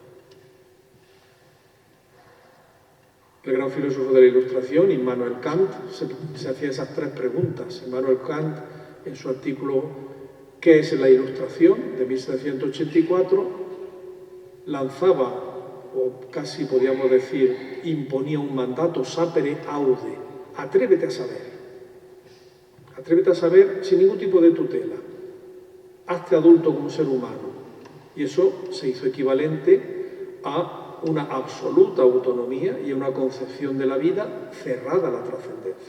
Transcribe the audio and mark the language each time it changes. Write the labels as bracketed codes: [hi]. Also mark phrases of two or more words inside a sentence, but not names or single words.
[es] El gran filósofo de la Ilustración, Immanuel Kant, se hacía esas 3 preguntas. Immanuel Kant, en su artículo ¿Qué es la Ilustración?, de 1784, lanzaba, o casi podríamos decir, imponía un mandato, [la] sapere aude, [es] atrévete a saber. Atrévete a saber sin ningún tipo de tutela. Hazte adulto como ser humano. Y eso se hizo equivalente a una absoluta autonomía y a una concepción de la vida cerrada a la trascendencia.